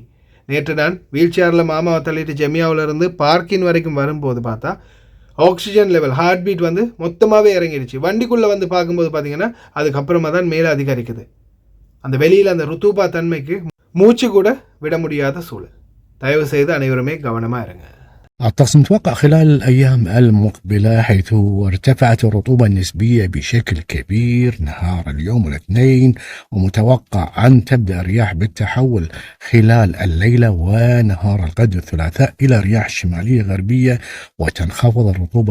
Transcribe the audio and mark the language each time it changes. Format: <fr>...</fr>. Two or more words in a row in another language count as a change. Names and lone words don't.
<ta>நேற்று நான் வீல் சேரில் மாமாவை தள்ளிட்டு ஜெமியாவிலேருந்து பார்க்கின் வரைக்கும் வரும்போது பார்த்தா</ta> <en>oxygen level, heart beat</en> <ta>மொத்தமாகவே இறங்கிடுச்சு. வண்டிக்குள்ளே பார்க்கும்போது பார்த்தீங்கன்னா அதுக்கப்புறமா தான் மேலே அதிகரிக்குது. அந்த வெளியில் அந்த ருத்தூபா தன்மைக்கு மூச்சு கூட விட முடியாத சூழல். தயவு செய்து அனைவருமே கவனமாக இருங்க.</ta> <ar>الطقس متوقع خلال الأيام المقبلة حيث ارتفعت الرطوبة النسبية بشكل كبير نهار اليوم الاثنين، ومتوقع أن تبدأ الرياح بالتحول خلال الليلة ونهار الغد الثلاثاء إلى رياح شمالية غربية، وتنخفض الرطوبة</ar>